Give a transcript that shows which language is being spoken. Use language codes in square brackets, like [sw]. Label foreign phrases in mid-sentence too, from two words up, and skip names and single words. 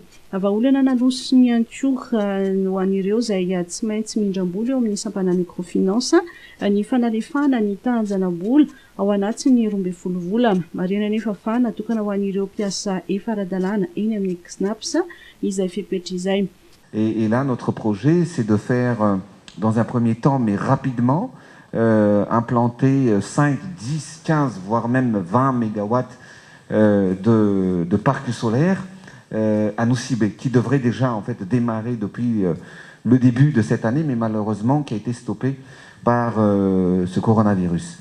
[mg] Vahaolana naloso ny ankoha ho an'ireo izay tsy maintsy mindram-bola eo amin'ny sampana microfinance ny fanalefahana ny tanjana-bola ao anatin'ny 12 volana. Marina nefa fa natokana ho an'ireo mpiasa efa ara-dalàna eny amin'ny CNAPS izay fepetra izay. [fr] Et là, notre projet, c'est de faire, dans un premier temps, mais rapidement, implanter 5, 10, 15, voire même 20 mégawatts de parcs solaires à Nosy, qui devrait déjà en fait démarrer depuis le début de cette année, mais malheureusement qui a été stoppé par ce coronavirus.